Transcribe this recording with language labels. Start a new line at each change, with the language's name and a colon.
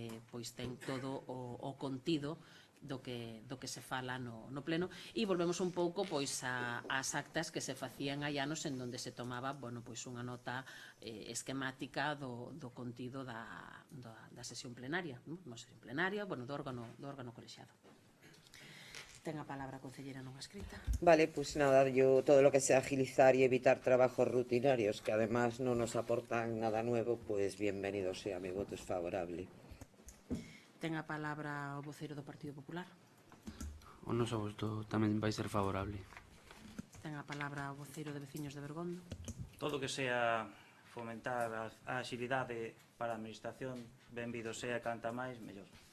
Galician: pois ten todo o contido do que se fala no pleno, e volvemos un pouco pois ás actas que se facían hai anos en donde se tomaba, bueno, pois unha nota esquemática do contido da sesión plenaria, non sesión plenaria, bueno, do órgano colexiado. Ten a palabra a concelleira non escrita.
Spanish: Vale, pues nada, yo todo lo que sea agilizar y evitar trabajos rutinarios que además no nos aportan nada nuevo, pues bienvenido sea, mi voto es favorable.
Galician: Ten a palabra o voceiro do Partido Popular. O noso voto tamén vai ser favorable. Ten a palabra o voceiro de Veciños de Bergondo. Todo que sea fomentar a axilidade para a administración, benvido sea, canta máis, mellor.